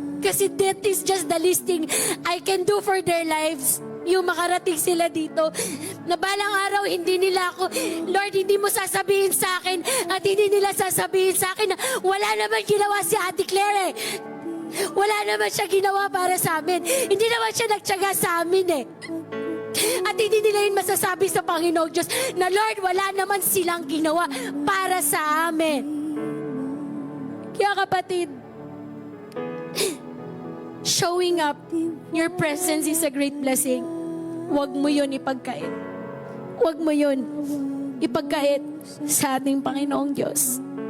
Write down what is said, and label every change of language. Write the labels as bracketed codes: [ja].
[en] Kasi that is just the least thing I can do for their lives. [tl] Yung makarating sila dito. Na balang araw, hindi nila ako, Lord, hindi mo sasabihin sa akin at hindi nila sasabihin sa akin na wala naman ginawa si Ate Claire Wala naman siya ginawa para sa amin. Hindi naman siya nagtiyaga sa amin At hindi nila yun masasabi sa Panginoong Diyos na Lord, wala naman silang ginawa para sa amin. [en] Kaya kapatid, showing up, your presence is a great blessing. [tl] Huwag mo yun ipagkait. Huwag mo yun ipagkait sa ating Panginoong Diyos.